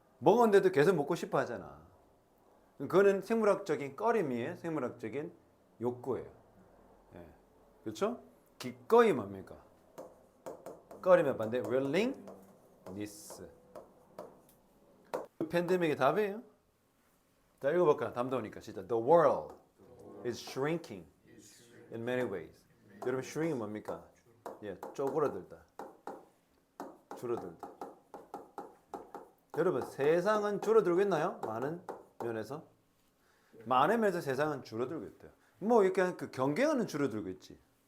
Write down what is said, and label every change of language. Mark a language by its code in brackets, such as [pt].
[ko] 먹었는데도 계속 먹고 싶어 하잖아. 그거는 생물학적인 꺼림이에요. 생물학적인 욕구예요. 예. 그렇죠? 기꺼이 뭡니까? 꺼림의 반대 willingness. 팬데믹의 답이에요. 자, 읽어볼까? 담도니까 진짜 [en] the world is shrinking in many ways. [ko] 여러분 shrink이 뭡니까? 예, 쪼그라들다. 줄어들다. 여러분 세상은 줄어들고 있나요? 많은 면에서? 많은 면에서 세상은 줄어들고 있대요. 뭐 이렇게 그 경계는 줄어들고 있지.